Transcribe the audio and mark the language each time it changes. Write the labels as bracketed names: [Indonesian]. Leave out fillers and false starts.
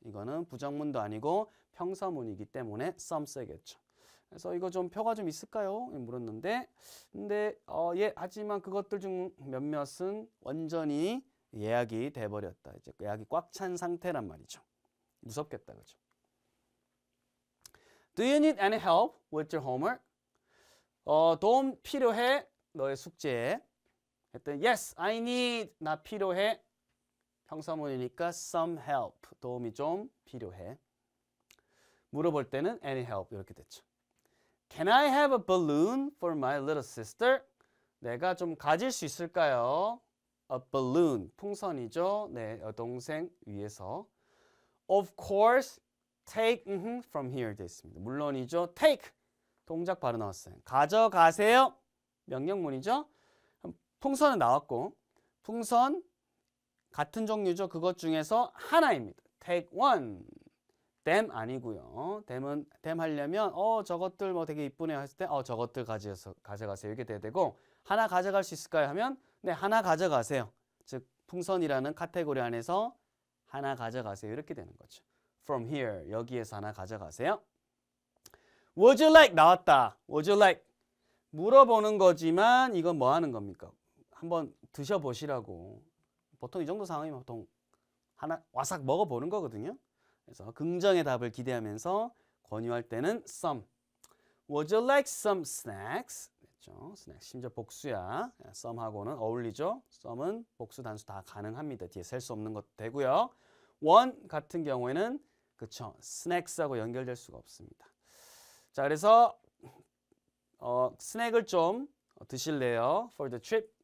[Korean] 이거는 부정문도 아니고 평서문이기 때문에 some 쓰겠죠. 그래서 이거 좀 표가 좀 있을까요? 물었는데 근데 예 하지만 그것들 중 몇몇은 완전히 예약이 돼 버렸다. 이제 예약이 꽉 찬 상태란 말이죠. 무섭겠다. 그죠? [English] Do you need any help with your homework? [Korean] 도움 필요해? 너의 숙제에. 했더니 [English] yes, I need. [Korean] 나 필요해. 평서문이니까 [English] some help. [Korean] 도움이 좀 필요해. 물어볼 때는 [English] any help [Korean] 이렇게 됐죠. [English] Can I have a balloon for my little sister? [Korean] 내가 좀 가질 수 있을까요? [English] A balloon. [Korean] 풍선이죠. 네, 여동생 위해서. [English] Of course, take from here [Korean] 돼 있습니다. 물론이죠. take. 동작 바로 나왔어요. 가져가세요. 명령문이죠. 풍선은 나왔고 풍선 같은 종류죠. 그것 중에서 하나입니다. [English] take one. [Korean] them 아니고요. them 하려면 저것들 뭐 되게 이쁘네요 했을 때 저것들 가져가세요. 이렇게 돼야 되고 하나 가져갈 수 있을까요? 하면 네, 하나 가져가세요. 즉 풍선이라는 카테고리 안에서 하나 가져가세요. 이렇게 되는 거죠. from here 여기에서 하나 가져가세요. Would you like 나왔다. Would you like 물어보는 거지만 이건 뭐 하는 겁니까? 한번 드셔보시라고. 보통 이 정도 상황이면 보통 하나 와삭 먹어보는 거거든요. 그래서 긍정의 답을 기대하면서 권유할 때는 some. [English] Would you like some snacks? [Korean] 그렇죠. snacks. 심지어 복수야. some하고는 어울리죠. some은 복수 단수 다 가능합니다. 뒤에 셀 수 없는 것도 되고요. one 같은 경우에는 그렇죠. snacks하고 연결될 수가 없습니다. 자, 그래서 스낵을 좀 드실래요? [English] For the trip.